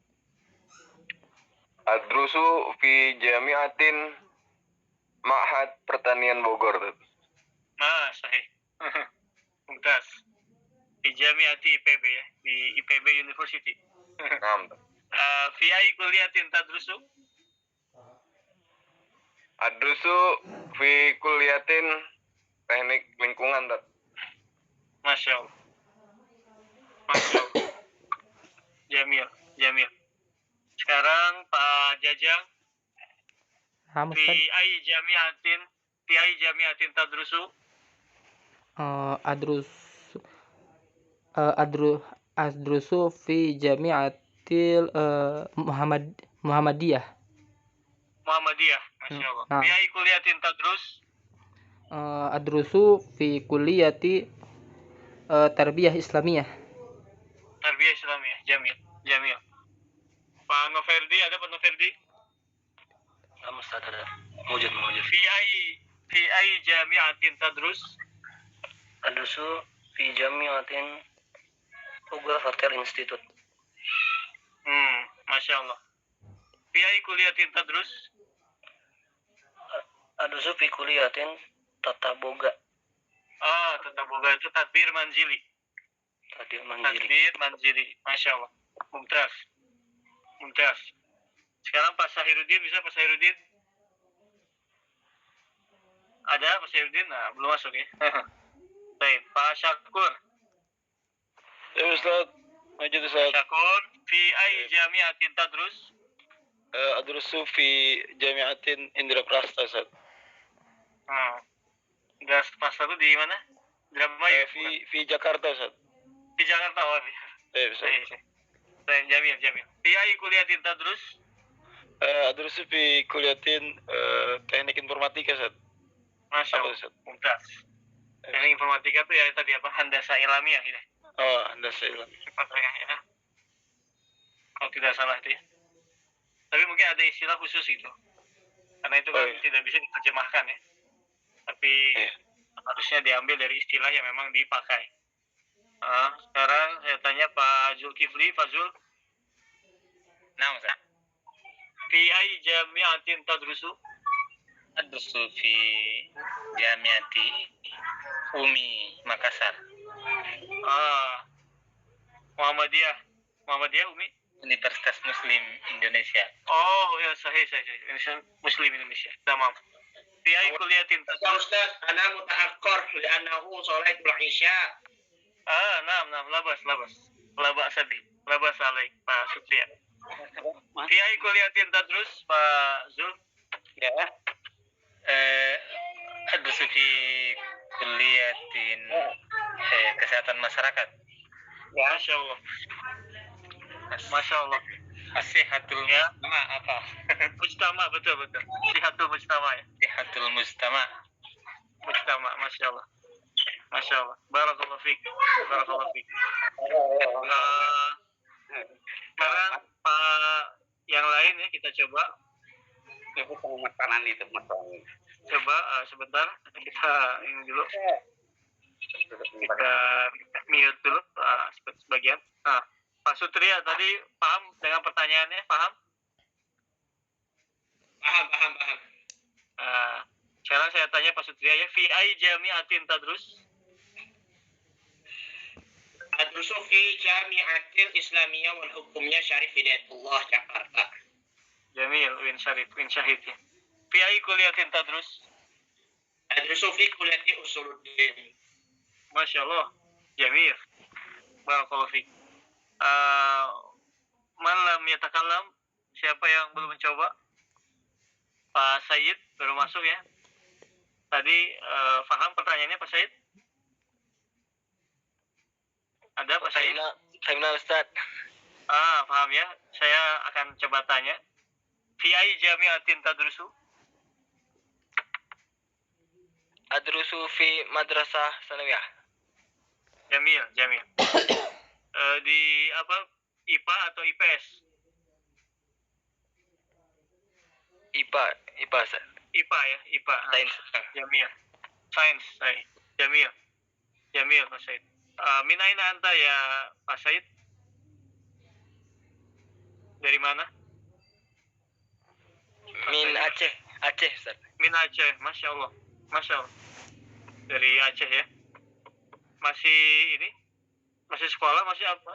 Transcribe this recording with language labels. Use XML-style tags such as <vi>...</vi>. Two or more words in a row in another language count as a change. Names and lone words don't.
<ar>أدرس في جامعة Ma'had Pertanian Bogor. صحيح. ممتاز.</ar> <id>Di Jami'ati IPB ya, di IPB University.</id> <ar>نعم. في أي كلية تدرس? أدرس في كلية</ar> <id>teknik lingkungan.</id> <ar>ما شاء الله. ما شاء الله. جميل.</ar> <id>Sekarang Pak Jajang,</id> <ar>في أي جامعة تدرس? أدرس في جامعة Muhammadiyah. ما شاء الله. في أي كلية تدرس? أدرس في كلية تربية إسلامية. تربية إسلامية. جميل. Pak Noverdi,</ar> <id>ada Pak Noverdi? Ustaz ada.</id> <ar>موجود. في أي جامعة تدرس? أدرس في جامعة Uga Hotel Institute. ما شاء الله. في أي كلية تدرس? أدرس في كلية</ar> <id>Tata Boga. Tata Boga itu</id> <ar>تدبير منزلي. تدبير منزلي. ما شاء الله. ممتاز.</ar> <id>Sekarang Pak Sahiruddin, bisa Pak Sahiruddin? Ada Pak Sahiruddin? Nah, belum masuk ya. Baik, Pak Syakur. Ya Ustaz, Majid Ustaz. Syakur,</id> <ar>في أي جامعة تدرس? أدرس في جامعة Indra Prasta Ustaz.</ar> <id>Gas Prasta itu di mana? Indramayu.</id> <ar>Fi Jakarta Ustaz.</ar> <id>Di Jakarta. Jamil.</id> <ar>في أي كلية تدرس? أدرس في كلية</ar> <id>teknik informatika</id> <ar>Ustaz. ما شاء الله. ممتاز.</ar> <id>Teknik informatika itu ya tadi apa?</id> <ar>هندسة إعلامية</ar> <id>gitu.</id> <ar>هندسة إعلامية.</ar> <id>Ya. Kalau tidak salah itu ya. Tapi mungkin ada istilah khusus itu. Karena itu kan tidak bisa diterjemahkan ya. Tapi harusnya diambil dari istilah yang memang dipakai. Sekarang saya tanya Pak Zulkifli, Pak Zul. Nah, Ustaz.</id> <ar>في أي جامعة تدرس? أدرس في جامعة Umi Makassar.</ar> <id>Muhammadiyah Umi? Universitas Muslim Indonesia. Oh ya, sahih. Muslim Indonesia.</id> <ar>تمام. في أي كلية تدرس? Ustaz, أنا متأخر لأنه صلاة العشاء. نعم، لا بأس عليك Pak Sutriya. في أي كلية تدرس Pak Zul?</ar> <id>Ya.</id> <ar>أدرس في كلية</ar> <id>kesehatan masyarakat.</id> <ar>Ya, ما شاء الله. صحة المجتمع apa?</ar> <id>Mujtama, betul.</id> <ar>صحة المجتمع ya. صحة المجتمع. ما شاء الله. بارك الله فيك.</ar> <id>Sekarang Pak yang lain ya, kita coba. Itu makanan itu masalah. Coba sebentar, kita ini dulu. Kita mute dulu sebagian. Pak Sutria tadi paham dengan pertanyaannya? Paham. Sekarang saya tanya Pak Sutria ya.</id> <ar>في أي جامعة تدرس? أدرس في الجامعة الإسلامية wal Hukumnya Syarif Hidayatullah Jakarta. جميل, win syahid ya. في أي كلية تدرس? أدرس في كلية أصول الدين. ما شاء الله. جميل. بارك الله فيك. من لم يتكلم,</ar> <id>siapa yang belum mencoba? Pak Sayyid. baru masuk ya. Tadi paham pertanyaannya Pak Said? Ada Pak Said?</id> <ar>فهمنا Ustaz.</ar> <id>Paham ya. Saya akan coba tanya.</id> <ar>في أي جامعة تدرس? أدرس في مدرسة ثانوية.</ar> <id>Jamil. Di apa? IPA atau IPS? IPA Ustaz. IPA ya, IPA. Sains.</id> <ar>جميل. Sains, جميل Pak Said. من أين أنت يا Pak Said?</ar> <id>Dari mana?</id> <ar>Min Aceh Ustaz. من Aceh، ما شاء الله.</ar> <id>Dari Aceh ya. Masih ini? Masih sekolah, masih apa?</id>